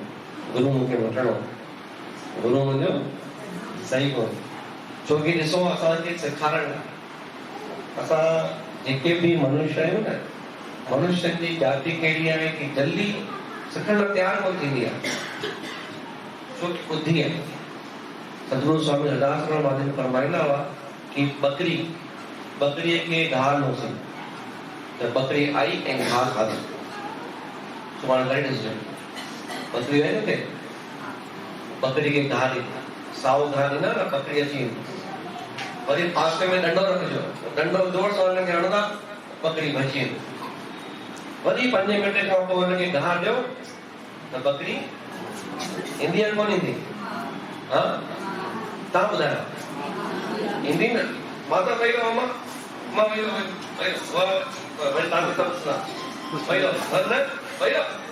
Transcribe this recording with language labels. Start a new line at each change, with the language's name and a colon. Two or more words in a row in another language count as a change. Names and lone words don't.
Sindhi: गुरू मूंखे वठणो गुरू मुंहिंजो सही कोन्हे छोकी ॾिसो असांखे सेखारण असां जेके बि मनुष्य आहियूं न मनुष्य जी जाति कहिड़ी आहे कि जल्दी सिखण लाइ तयारु कोन थींदी आहे छोकी ॿुधी आहे। सतगुरु स्वामी हरदास महादेव फरमाईंदा हुआ कि बकरीअ खे घाह न हुजे त बकरी आई ऐं घाह खाधो सुभाणे करे ॾिसजो बकरी आहे न ते बकरी खे घाह ॾींदा साओ घाह ॾींदा न बकरी अची वेंदी वरी पासे में डंडो रखिजो डंडो जोर सां हुनखे हणंदा बकरी भॼी वेंदी वरी 5 मिंट खां पोइ हुनखे घाह ॾियो त बकरी ईंदी आहे कोन ईंदी हा तव्हां ॿुधायो ईंदी न मां त वई रहां मां वई वरी तव्हांखे सभु सुना वई रहो न वई रहो